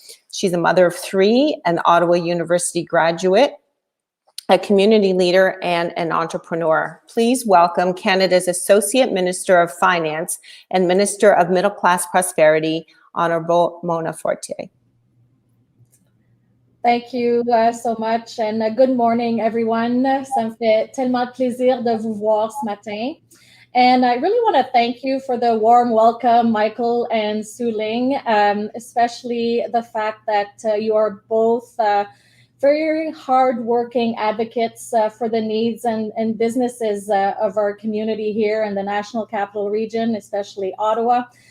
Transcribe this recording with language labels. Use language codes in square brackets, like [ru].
[en] She's a mother of three, an Ottawa University graduate, a community leader, and an entrepreneur. Please welcome Canada's Associate Minister of Finance and Minister of Middle Class Prosperity, Honourable Mona Fortier. Thank you so much, and good morning, everyone. [fr] Ça me fait tellement plaisir de vous voir ce matin. [en] And I really want to thank you for the warm welcome, Michael and Sue Ling, especially the fact that you are both very hardworking advocates for the needs and businesses of our community here in the National Capital Region, especially Ottawa.